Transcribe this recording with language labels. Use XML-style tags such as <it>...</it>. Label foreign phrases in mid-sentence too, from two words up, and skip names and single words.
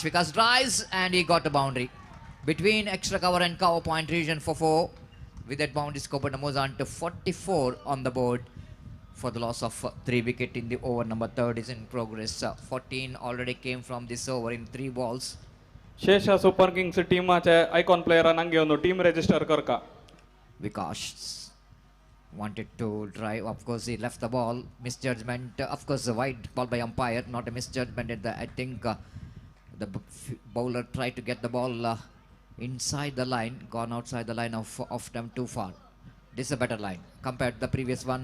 <en>Vikash drives and he got a boundary between extra cover and cover point region for 4. With that boundary scored moves on to 44 on the board for the loss of 3 wicket in the over. Number 3 is in progress. 14 already came from this over in 3 balls.</en> <kok>शेष सुपर किंग्स टीमाचे आयकॉन प्लेयरांक घेवन टीम रजिस्टर करका.</kok> <en>Vikash wanted to drive. Of course, he left the ball. Misjudgment. Of course, a wide ball by umpire. Not a misjudgment. I think the bowler tried to get the ball inside the line. Gone outside the line of them too far. This is a better line compared to the previous one.</en>